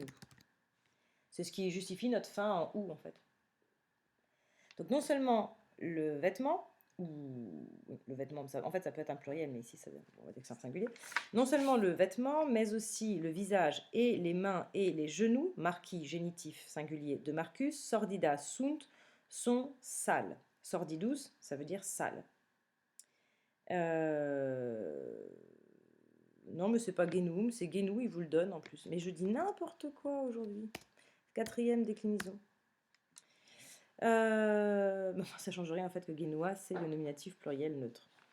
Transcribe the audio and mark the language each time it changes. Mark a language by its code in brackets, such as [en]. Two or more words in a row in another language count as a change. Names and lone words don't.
[fr] C'est ce qui justifie notre fin en ou, en fait. Donc non seulement le vêtement, ou le vêtement, en fait ça peut être un pluriel, mais ici on va dire que c'est un singulier. Non seulement le vêtement, mais aussi le visage et les mains et les genoux, marquis génitif singulier de Marcus, [la] sordida sunt, [fr] sont sales. Sordidus, ça veut dire sale. Non, mais c'est pas genum, c'est genou, il vous le donne en plus. Mais je dis n'importe quoi aujourd'hui. Quatrième déclinaison. Ça change rien en fait que genoa, c'est le nominatif pluriel neutre.